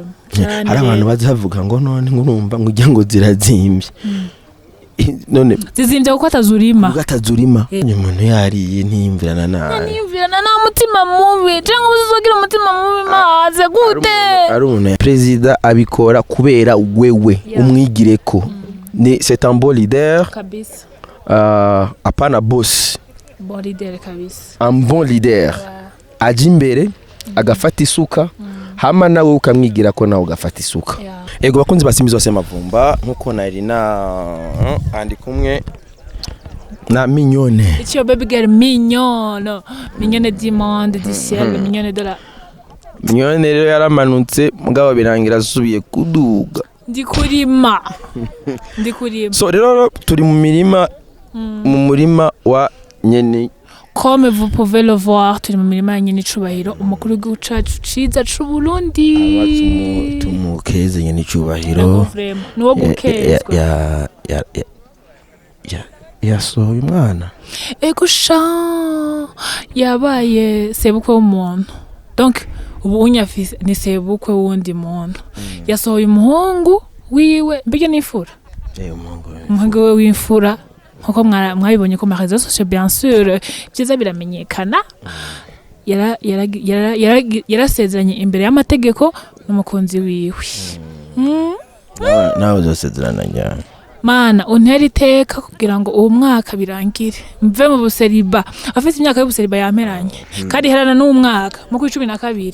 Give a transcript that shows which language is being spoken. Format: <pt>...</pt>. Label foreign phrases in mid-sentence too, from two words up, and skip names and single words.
<rn>hari abantu bazavuga ngo none ngurumva ngujya ngo zirazimbye none zizimbye kuko atazurima umuntu yariye ntiyimvirana nabi nta mutima mubi cyangwa uzizogira umutima mubi maze gute ari umuntu president abikora kubera wewe umwigireko ni</rn> <fr>c'est un bon leader</fr> <rn>kabisa</rn> <sw>apana boss</sw> <fr>bon leader kabisa un bon leader</fr> <rn>aje imbere agafata isuka hama nawe ukamwigira ko nawe ugafata isuka ego bakunzi basimbi zose mavumba nkuko nari na andi kumwe na mignone</rn> <en>it's your baby girl</en> <fr>mignone du monde du ciel mignone de la</fr> <rn>mignone rero yaramanutse mugabo birangira asubiye kuduga ndi kurima so rero turi mu mirima mu murima wa nyene</rn> <fr>comme vous pouvez le voir</fr> <rn>turi mu mirima ya nyene cubahiro umukuru w'igihugu ciza c'u Burundi tumukeze nyene cubahiro nuwo gukezwa yasohoye umwana ego sha yabaye sebukwe w'umuntu donc ubu unyafise ni sebukwe wundi muntu yasohoye umuhungu wiwe mbige nifura umuhungu we w'imfura nkuko mwabibonye ko</rn> <fr>réseaux sociaux bien sûr</fr> <rn>byiza biramenyekana yarasezeranye imbere y'amategeko n'umukunzi wiwe nawe uzosezerana njyana mana untera iteka kugira ngo uwo mwaka birangire mve mu buseriba afite imyaka y'ubuseriba yameranye kandi herana n'umwaka mu 12</rn>